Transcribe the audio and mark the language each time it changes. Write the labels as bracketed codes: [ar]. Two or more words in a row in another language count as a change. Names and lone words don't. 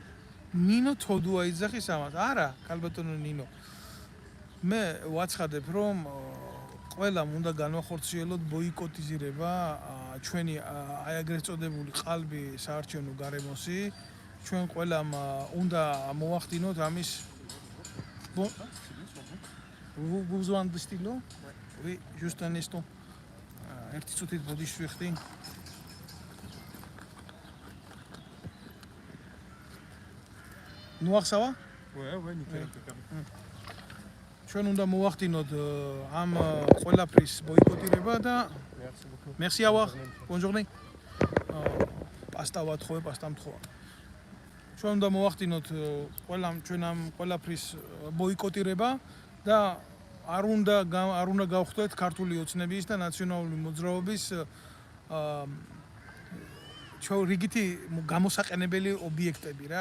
[ka] ნინო თოდუა იძახის ამას. არა, ქალბატონო ნინო. მე ვაცხადებ რომ ყველამ უნდა განვახორციელოთ ბოიკოტიზირება ჩვენი აი ეგრეთ წოდებული ყალბი საარჩევნო გარემოსი ჩვენ ყველამ უნდა მოვახდინოთ ამის [fr] vous besoin de stylo? Oui, juste un instant. [ka] ერთი წუთით ბოდიში ვიხდი. ნუახსავა? [fr] Ouais, nickel, impeccable. [ka] ჩვენ უნდა მოვახდინოთ ამ ყველაფრის ბოიკოტირება და [fr] Merci beaucoup. merci à voir. Bonne journée. [ka] პასტა ვათხოვე, პასტა მთხოვა. ჩვენ უნდა მოვახდინოთ ჩვენ ამ ყველაფრის ბოიკოტირება და არ უნდა გავხდეთ ქართული ოცნების და ნაციონალური მოძრაობის ჩვენ რიგითი გამოსაყენებელი ობიექტები რა.